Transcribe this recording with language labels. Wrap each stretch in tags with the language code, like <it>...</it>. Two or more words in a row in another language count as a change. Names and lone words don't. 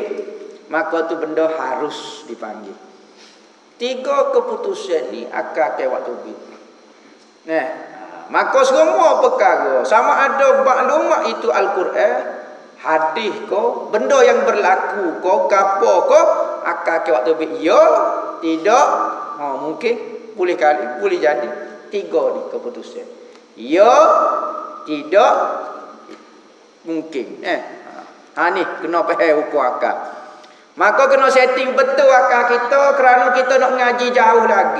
<ms>Maka tu benda harus dipanggil. 3 keputusan ni akal ke waktu begitu. Maka semua perkara sama ada maklumat itu Al-Quran, hadis ko, benda yang berlaku ko, gapo ko, akal ke waktu begitu ya, tidak, mungkin, boleh kali, boleh jadi. 3 ni keputusan. Ya, tidak, mungkin. Ni kena faham hukum akal. Maka kena setting betul akal kita kerana kita nak ngaji jauh lagi.</ms>